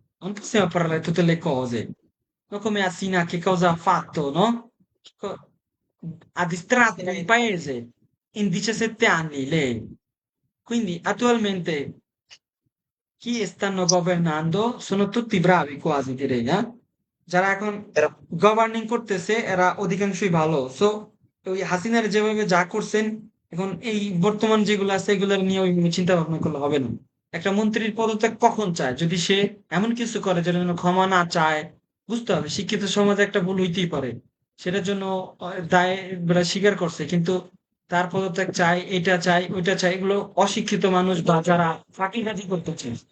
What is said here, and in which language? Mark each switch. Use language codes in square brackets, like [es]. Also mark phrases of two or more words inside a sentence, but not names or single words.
[it] Non possiamo parlare tutte le cose. Non come Asina che cosa ha fatto, no? Co- Ha distratto il paese in 17 anni lei. Quindi attualmente chi stanno governando sono tutti bravi quasi direi, [bn] যারা এখন গভর্নিং করতেছে এরা অধিকাংশই ভালো সো ওই হাসিনার যেভাবে যা করছেন এখন এই বর্তমান যেগুলো আছে এগুলোর নিয়ে ওইভাবে চিন্তা ভাবনা করলে হবে না একটা মন্ত্রীর পদত্যাগ কখন চায় যদি সে এমন কিছু করে যেটা যেন ক্ষমা না চায় বুঝতে হবে শিক্ষিত সমাজে একটা ভুল হইতেই পারে সেটার জন্য দায় স্বীকার করছে কিন্তু তার পদত্যাগ চাই এটা চাই ওইটা চাই এগুলো অশিক্ষিত মানুষ বা যারা ফাঁকিবাজি করতেছে